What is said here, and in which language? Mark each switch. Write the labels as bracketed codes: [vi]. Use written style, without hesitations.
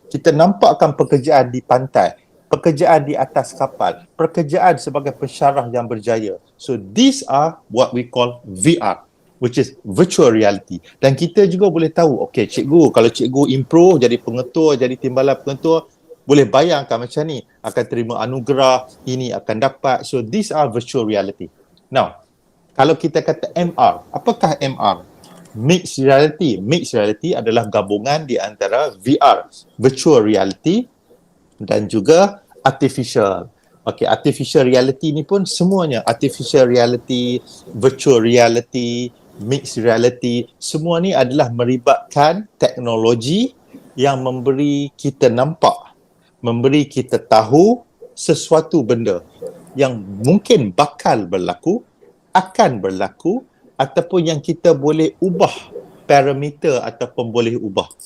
[ms] Kita nampakkan pekerjaan di pantai, pekerjaan di atas kapal, pekerjaan sebagai pensyarah yang berjaya. [en] So these are what we call VR, which is virtual reality. [ms] Dan kita juga boleh tahu, okay cikgu, kalau cikgu improve jadi pengetua, jadi timbalan pengetua, boleh bayangkan macam ni, akan terima anugerah, ini akan dapat. [en] So these are virtual reality. Now, [ms] kalau kita kata MR, apakah MR? [en] Mixed reality. [ms] Mixed reality adalah gabungan di antara VR, virtual reality dan juga artificial. Okay, artificial reality ni pun semuanya. Artificial reality, virtual reality, mixed reality, semua ni adalah melibatkan teknologi yang memberi kita nampak, memberi kita tahu sesuatu benda yang mungkin bakal berlaku, akan berlaku, ataupun yang kita boleh ubah parameter ataupun boleh ubah.